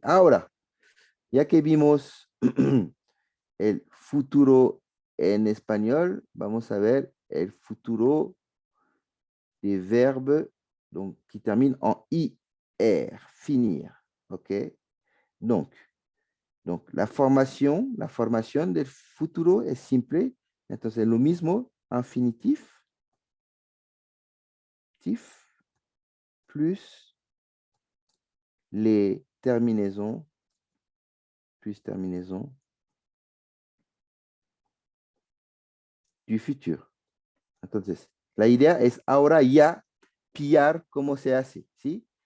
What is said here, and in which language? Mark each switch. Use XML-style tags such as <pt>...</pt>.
<es>Ahora, ya que vimos el futuro en espagnol, vamos a ver el futuro</es> <fr>des verbes donc, qui terminent en IR, finir.</fr> <es>OK? Donc, la formación del futuro es simple. Entonces, lo mismo,</es> <fr>infinitif, plus les terminaisons, plus terminaisons du futur.</fr> <es>Entonces, la idea es ahora ya pillar cómo se hace, ¿sí?</es>